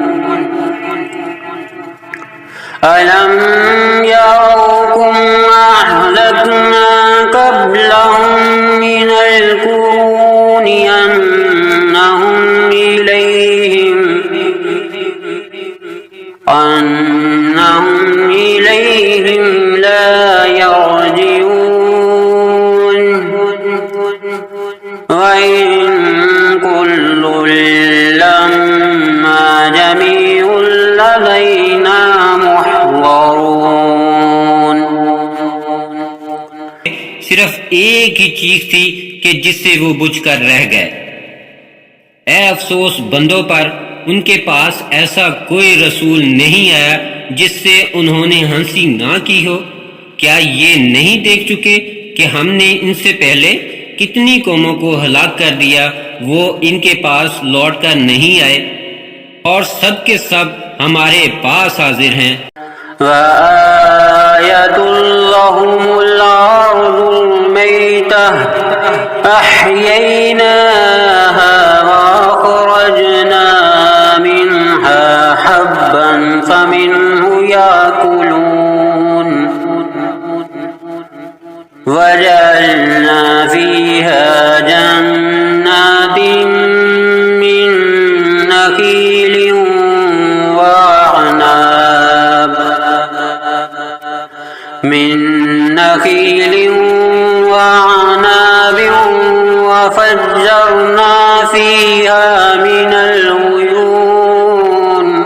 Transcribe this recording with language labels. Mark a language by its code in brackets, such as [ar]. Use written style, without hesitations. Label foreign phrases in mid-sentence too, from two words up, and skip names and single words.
[ar] ألم يروا كم أهلكنا قبلهم من القرون أنهم إليهم لا يرجعون وإن كل لما جميع لدينا محضرون. [ur] صرف ایک ہی چیخ تھی کہ جس سے وہ بجھ کر رہ گئے. اے افسوس بندوں پر، ان کے پاس ایسا کوئی رسول نہیں آیا جس سے انہوں نے ہنسی نہ کی ہو. کیا یہ نہیں دیکھ چکے کہ ہم نے ان سے پہلے کتنی قوموں کو ہلاک کر دیا، وہ ان کے پاس لوٹ کر نہیں آئے، اور سب کے سب ہمارے پاس حاضر ہیں. [ar] وآية لهم الأرض الميتة أحييناها وأخرجنا منها حبا فمنه يأكلون وجعلنا فيها جنات من نخيل وأعناب وفجرنا فيها من العيون